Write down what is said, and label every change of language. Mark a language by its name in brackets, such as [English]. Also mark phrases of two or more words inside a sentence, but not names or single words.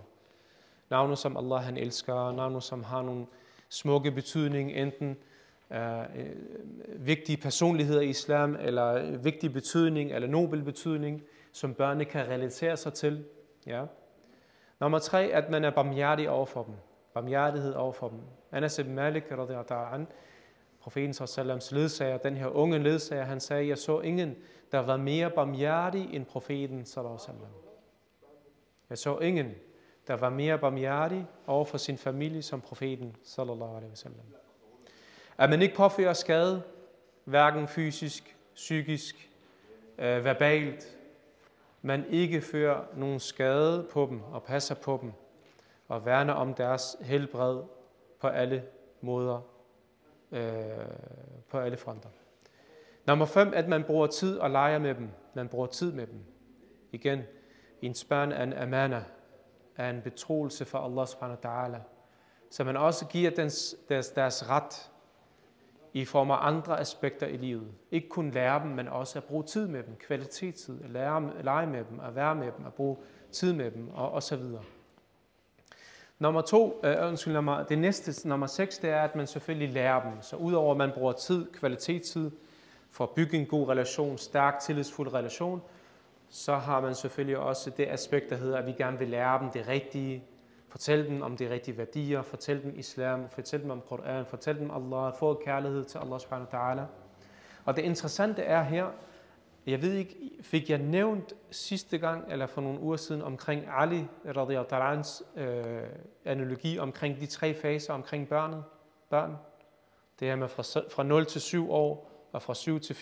[Danish] Navne, som Allah han elsker, navne, som har nogle smukke betydning, enten vigtige personligheder i islam, eller vigtig betydning, eller nobel betydning, som børnene kan relatere sig til. Ja. Nummer 3, at man er barmhjertig over for dem. Barmhjertighed over for dem. Anas ibn Malik, profeten sallallahu ledsager, den her unge ledsager, han sagde, jeg så ingen, der var mere barmhjertig end profeten [Arabic] صلى الله عليه وسلم. [Danish] Jeg så ingen, der var mere barmhjertig over for sin familie som profeten [Arabic] صلى الله عليه وسلم. [Danish] At man ikke påfører skade, hverken fysisk, psykisk, verbalt, man ikke fører nogen skade på dem og passer på dem. og værne om deres helbred på alle måder, på alle fronter. Nummer 5, at man bruger tid og leger med dem. Man bruger tid med dem. Igen, ens børn er en amana, er en betroelse for [Arabic] الله سبحانه وتعالى. [Danish] Så man også giver deres ret i form af andre aspekter i livet. Ikke kun lære dem, men også at bruge tid med dem, kvalitetstid, at lege med dem, at være med dem, at bruge tid med dem og så videre. Det næste, nummer 6, det er, at man selvfølgelig lærer dem. Så udover at man bruger tid, kvalitetstid, for at bygge en god relation, stærk, tillidsfuld relation, så har man selvfølgelig også det aspekt, der hedder, at vi gerne vil lære dem det rigtige, fortælle dem om de rigtige værdier, fortælle dem islam, fortælle dem om Koran, fortælle dem Allah, få kærlighed til [Arabic] الله سبحانه وتعالى. [Danish] Og det interessante er her, jeg ved ikke, fik jeg nævnt sidste gang, eller for nogle uger siden, omkring Ali [Arabic] رضي الله تعالى's [Danish] analogi omkring de 3 faser omkring børn. Det her med fra 0 til 7 år, og fra 7 til...